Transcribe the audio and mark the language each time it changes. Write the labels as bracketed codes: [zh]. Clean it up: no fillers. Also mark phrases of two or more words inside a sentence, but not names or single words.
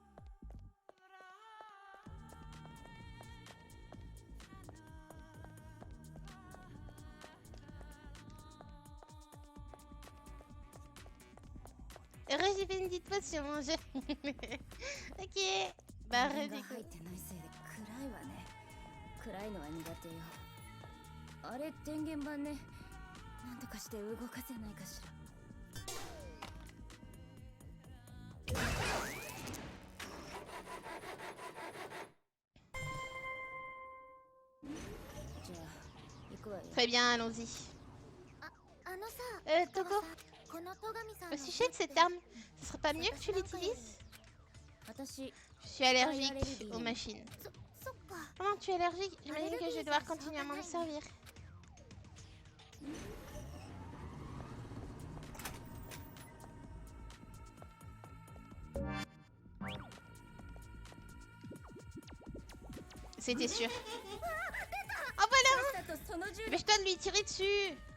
[fr] Heureuse, j'ai fait une petite potion. Ok. Bah, [ja] 電 [fr] du [ja] が [fr] coup. [ja] 入ってないせいで暗いわね暗いのは苦手よあれ電源板ねなんとかして動かせないかしらじゃあ行くわよ [fr] Très bien, allons-y. [ja] あのさ Toko, この戸上さん [fr] au [ja] の [fr] sujet de cette arme, ce serait pas mieux que tu l'utilises? [ja] 私 [fr] Je suis allergique aux machines. [ja] そっか [fr] Comment tu es allergique? J'imagine que je vais devoir continuer à m'en servir. C'était sûr. Oh voilà! [ja] だとその銃 [fr] Dépêche-toi de lui tirer dessus!